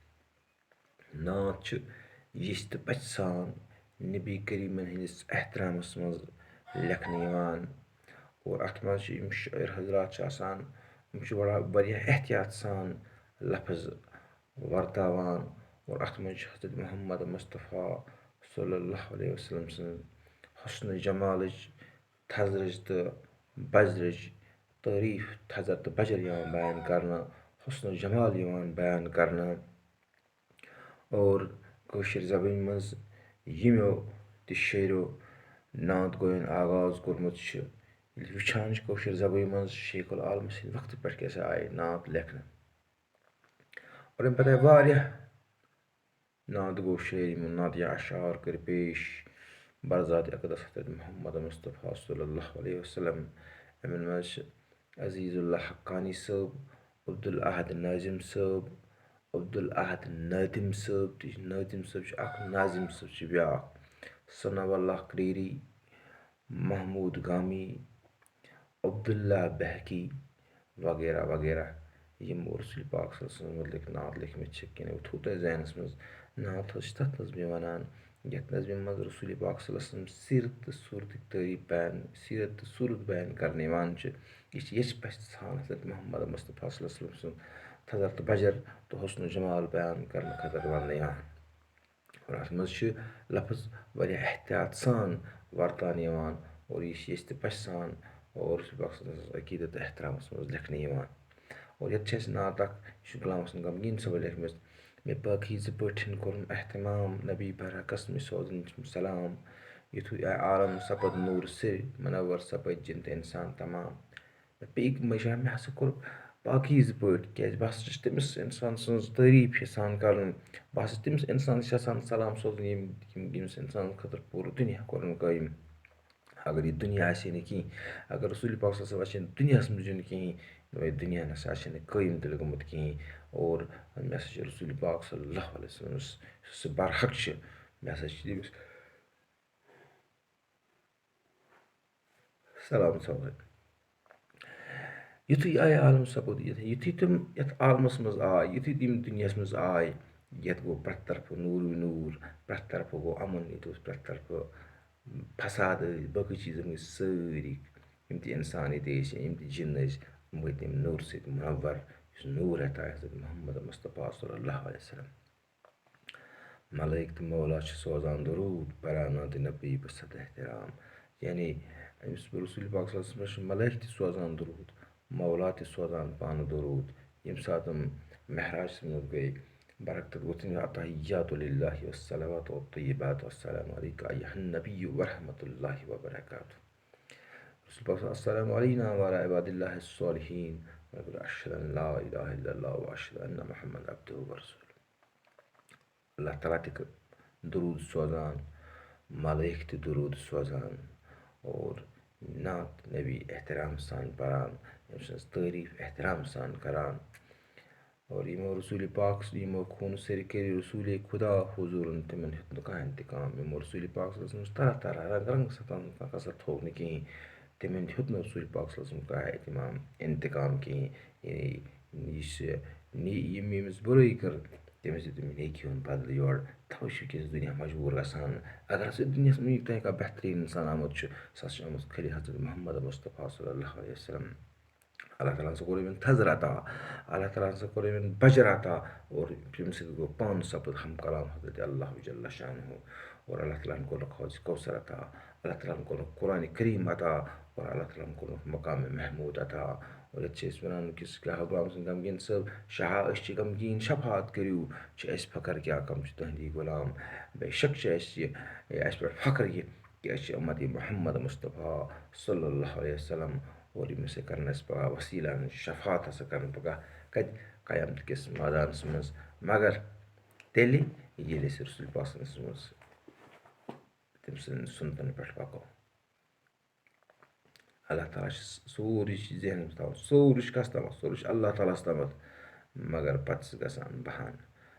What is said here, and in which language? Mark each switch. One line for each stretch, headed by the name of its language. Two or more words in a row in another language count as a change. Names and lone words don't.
Kashmiri: نعت چھِ یِژھ تہٕ پَژھِ سان نبی کریٖمن ہِنٛدِس احترامَس منٛز لیکھنہٕ یِوان اور اَتھ منٛز چھِ یِم شٲعر حضرات چھِ آسان یِم چھِ واریاہ احتیاط سان لفظ وَرتاوان اور اَتھ منٛز چھِ حضرت محمد مصطفیٰ
Arabic: صلی اللہ علیہ وسلم
Kashmiri: سٕنٛز حُسنہٕ جمالٕچ تھزرٕچ تہٕ بجرٕچ تعریٖف تھزر تہٕ بجر یِوان بیان کرنہٕ حُسنہٕ جمال یِوان بیان کرنہٕ اور کٲشِر زبٲنۍ منٛز ییٚمیو تہِ شٲعرو نعت گویُن آغاز کوٚرمُت چھُ ییٚلہِ وٕچھان چھِ کٲشِر زبٲنۍ منٛز شیخ العالم سٕنٛدِ وقتہٕ پٮ۪ٹھ کیٛاہ سا آیہِ نعت لیکھنہٕ اور اَمہِ پتہٕ آیہِ واریاہ نعت گوٚو شٲعری یِمو نعت یا اشعار کٔرۍ پیش برزات اقدس حضرت محمد مصطفیٰ
Arabic: صلی اللہ علیہ وسلم
Kashmiri: یِمن منٛز چھِ عزیٖز اللہ حقانی صٲب عبدالاحد ناظم صٲب عبدالاحد نٲدِم صٲب تہِ چھِ نٲدِم صٲب چھِ اکھ ناظم صٲب چھِ بیٛاکھ ثنا اللہ کریری محموٗد گامی عبداللہ بہکی وغیرہ وغیرہ یِم رسول پاک
Arabic: صلی اللہ علیہ وسلم
Kashmiri: مُتعلِق نعت لیکھمٕتۍ چھِ کِنہٕ تھوٚو تۄہہِ ذہنَس منٛز نعت حظ چھِ تَتھ نظمہِ وَنان یَتھ نظمہِ منٛز رسول پاک
Arabic: صلی اللہ علیہ وسلم
Kashmiri: سیٖرت تہٕ صوٗرتٕکۍ تعریٖف سیٖرت تہٕ صوٗرت بیان کرنہٕ یِوان چھِ یہِ چھِ یژھِ پَژھِ سان حضرت محمد مصطفیٰ
Arabic: صلی اللہ علیہ وسلم
Kashmiri: سُنٛد تھزر تہٕ بجر تہٕ حُسنہٕ جمال بیان کرنہٕ خٲطرٕ وَننہٕ یِوان اور اَتھ منٛز چھِ لفظ واریاہ احتیاط سان وَرتاونہٕ یِوان اور یہِ چھِ یژھِ تہٕ پَژھِ سان اور رسول پاک
Arabic: صلی اللہ علیہ وسلم
Kashmiri: عقیٖدت تہٕ احترامَس منٛز لیکھنہٕ یِوان اور ییٚتہِ چھِ اَسہِ نعت اکھ یہِ چھُ غلام حسن غمگیٖن صٲبن لیکھمٕژ مےٚ پٲکیٖزٕ پٲٹھۍ کوٚرُن احتمام نبی برعکس مےٚ سوزٕنۍ چھُم سلام یِتھُے آے عالم سپد نوٗر سِر منور سپد جِن تہٕ اِنسان تمام مےٚ ہسا کوٚر پاکیٖزٕ پٲٹھۍ کیٛازِ بہٕ ہسا چھُس تٔمِس اِنسان سٕنٛز تعریٖف یژھان کَرُن بہٕ ہسا چھُس تٔمِس اِنسانَس یژھان سلام سوزُن ییٚمِس اِنسانَس خٲطرٕ پوٗرٕ دُنیا کوٚرُن قٲیِم اگر یہِ دُنیا آسہِ ہے نہٕ کِہیٖنۍ اگر رسول پاک
Arabic: صلی اللہ علیہ وسلم
Kashmiri: آسہِ ہے نہٕ دُنیاہَس منٛز یُن کِہیٖنۍ دُنیا نہ سا آسہِ ہے نہٕ قٲیِم تیٚلہِ گوٚمُت کِہیٖنۍ اور مےٚ ہسا چھِ رسول پاک
Arabic: صلی اللہ علیہ وسلم
Kashmiri: یُس سُہ برحق چھِ مےٚ ہسا چھِ تٔمِس سلام سوزٕنۍ یِتھُے آے عالم سپُد یُتھُے تِم یَتھ عالمَس منٛز آے یُتھُے تِم دُنیاہَس منٛز آے یَتھ گوٚو پرٛٮ۪تھ طرفہٕ نوٗرٕے نوٗر پرٛٮ۪تھ طرفہٕ گوٚو اَمُن ییٚتہِ اوس پرٛٮ۪تھ طرفہٕ فساد ٲسۍ باقٕے چیٖز گٔے سٲری یِم تہِ اِنسان ییٚتہِ ٲسۍ یا یِم تہِ جِن ٲسۍ یِم گٔے تَمہِ نوٗرٕ سۭتۍ منور یُس نوٗر ہٮ۪تھ آے حضرت محمد مصطفیٰ
Arabic: صلی اللہ علیہ وسلم
Kashmiri: ملٲیِک تہٕ مولا چھِ سوزان دوروٗد پران نعتِ نبی بہٕ صد احترام یعنی أمِس رسول پاک
Arabic: صلی اللہ علیہ وسلمَس
Kashmiri: چھِ ملٲیِک تہِ سوزان دوروٗد مولا تہِ سوزان پانہٕ دوروٗد ییٚمہِ ساتہٕ تِم مہراجَس منٛز گٔے برکتت گوٚو تٔمِس
Arabic: عطاہِیاتُ للہ والصلواتُ والطیبات والسلام علیکَ ایُہا النبی ورحمتہ اللہ وبرکاتہ
Kashmiri: رسول پاک
Arabic: السلام علینا وعلی عبادِ اللہ الصالحین اشہدُ ان لا الہ الا اللہ واشہدُ ان محمد عبدہ ورسولہ
Kashmiri: اللہ تعالیٰ تہِ دوروٗد سوزان ملٲیِک تہِ دوروٗد سوزان اور نعت نبی احترام سان پَران أمۍ سٕنٛز تعریٖف احترام سان کَران اور یِمو رسوٗلِ پاک یِمو خوٗنہٕ سٔرِ کٔرۍ رسوٗلِ خُدا حضوٗرن تِمن ہیوٚت نہٕ کانٛہہ اِنتِقام یِمو رسوٗلِ پاک
Arabic: صلی اللہ علیہ وسلمَس
Kashmiri: طرح طرح رنٛگ رنٛگ ستان کانٛہہ کسر تھوٚوُکھ نہٕ کِہیٖنۍ تِمن ہیوٚت نہٕ رسوٗلِ پاک
Arabic: صلی اللہ علیہ وسلم
Kashmiri: کانٛہہ اِنتِقام کِہیٖنۍ یُس ییٚمِس بُرٲیی کٔر تٔمِس دیُت تٔمۍ نیکی ہُنٛد بدلہٕ یورٕ تَوَے چھُ وٕنکٮ۪س دُنیا مجبوٗر گژھان اگر ہسا دُنیاہَس منٛز ییٚتہِ تانۍ کانٛہہ بہتریٖن اِنسان آمُت چھُ سُہ ہسا چھُ آمُت خٲلی حضرت محمد مصطفیٰ
Arabic: صلی اللہ علیہ وسلم
Kashmiri: اللہ تعالیٰ ہَن ہسا کوٚر یِمن تھزر عطا اللہ تعالیٰ ہَن ہسا کوٚر یِمن بجر عطا اور ییٚمہِ سۭتۍ گوٚو پانہٕ سپُد ہم کلام حضرت اللہ
Arabic: جل شانہ
Kashmiri: اور اللہ تعالیٰ ہَن کوٚرُکھ حوضِ کوثر عطا اللہ تعالیٰ ہَن کوٚرُکھ قرآنِ کریٖم عطا اور اللہ تعالیٰ ہَن کوٚرُکھ مقامِ محموٗد عطا اور یَتھ چھِ أسۍ وَنان أکِس غلام سٕنٛدۍ غمگیٖن صٲب شاہ أسۍ چھِ غمگیٖن شفاعت کٔرِو چھِ اَسہِ فخر کیٛاہ کَم چھِ تُہنٛدی غلام بے شک چھِ اَسہِ یہِ اَسہِ پٮ۪ٹھ فخر یہِ کہِ أسۍ چھِ اُمتی محمد مُصطفیٰ
Arabic: صلی اللہ علیہ وسلم
Kashmiri: اور یِم ہسا کَرن اَسہِ پگاہ وسیٖلَن شفاعت ہسا کَرن پگاہ کَتہِ قیامتہٕ کِس مٲدانَس منٛز مگر تیٚلہِ ییٚلہِ أسۍ رسول پاک
Arabic: صلی اللہ علیہ وسلمَس
Kashmiri: منٛز تٔمۍ سٕنٛدٮ۪ن سُنتَن پٮ۪ٹھ پَکو اللہ تعالیٰ چھِ سورُے چھِ ذہنَس منٛز تھاوُن سورُے چھُ کَس تامَتھ سورُے چھُ اللہ تعالیٰ ہَس تامَتھ مگر پَتہٕ چھِ گژھان بہان پَتہٕ